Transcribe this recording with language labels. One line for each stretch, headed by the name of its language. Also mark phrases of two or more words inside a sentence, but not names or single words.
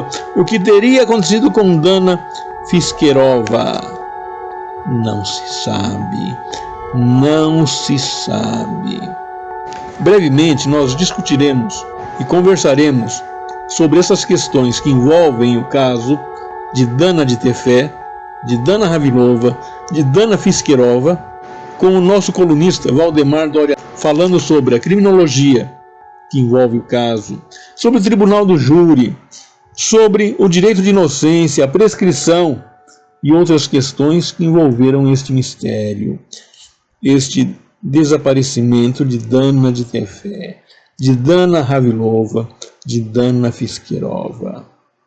Portuguese: O que teria acontecido com Dana Fischerova? Não se sabe. Não se sabe. Brevemente nós discutiremos e conversaremos sobre essas questões que envolvem o caso de Dana de Tefé, de Dana Ravilova, de Dana Fischerova, com o nosso colunista Valdemar Doria, falando sobre a criminologia que envolve o caso, sobre o tribunal do júri, sobre o direito de inocência, a prescrição e outras questões que envolveram este mistério, este desaparecimento de Dana de Tefé, de Dana Ravilova, de Dana Fischerova.